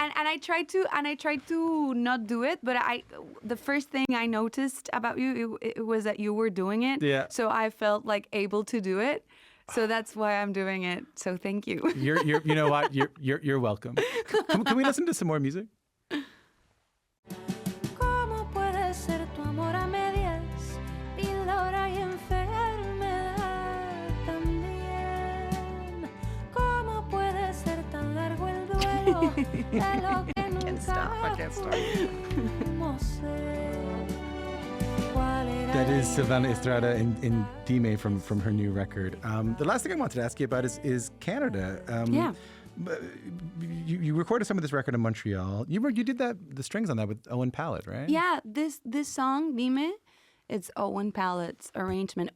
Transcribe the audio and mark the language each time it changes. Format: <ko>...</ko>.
<en>and I tried to not do it, but the first thing I noticed about you it was that you were doing it. Yeah. So I felt like able to do it. So that's why I'm doing it. So thank you. You know what? You're welcome. Can we listen to some more music?</en> <es>¿Cómo puede ser tu amor a medias? Píldora y enfermedad también. ¿Cómo puede ser tan largo el duelo de lo que nunca pudimos ser? ¿Cuál era</es> <en>That is Silvana Estrada in Dime from her new record. The last thing I wanted to ask you about is Canada. Yeah. You recorded some of this record in Montreal. You did the strings on that with Owen Pallett, right? Yeah, this song, Dime, it's Owen Pallett's arrangement.</en>